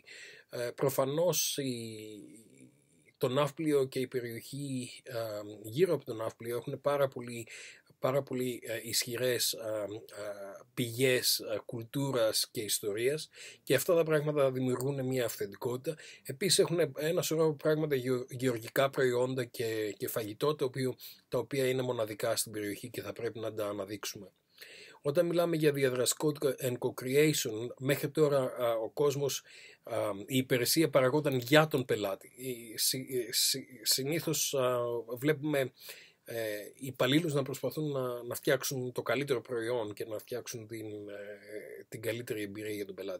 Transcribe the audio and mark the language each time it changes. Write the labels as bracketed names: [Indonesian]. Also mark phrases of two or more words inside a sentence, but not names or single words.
[Greek] Προφανώς το Ναύπλιο και η περιοχή γύρω από το Ναύπλιο έχουν πάρα πολύ ισχυρές πηγές κουλτούρας και ιστορίας και αυτά τα πράγματα δημιουργούν μια αυθεντικότητα. Επίσης έχουν ένα σωρό πράγματα γεωργικά προϊόντα και φαγητό τα οποία είναι μοναδικά στην περιοχή και θα πρέπει να τα αναδείξουμε. Όταν μιλάμε για διαδραστικότητα [English] and co-creation, [Greek] μέχρι τώρα ο κόσμος, η υπηρεσία παραγόταν για τον πελάτη. Συνήθως βλέπουμε οι υπαλλήλους να προσπαθούν να φτιάξουν το καλύτερο προϊόν και να φτιάξουν την καλύτερη εμπειρία για τον πελάτη.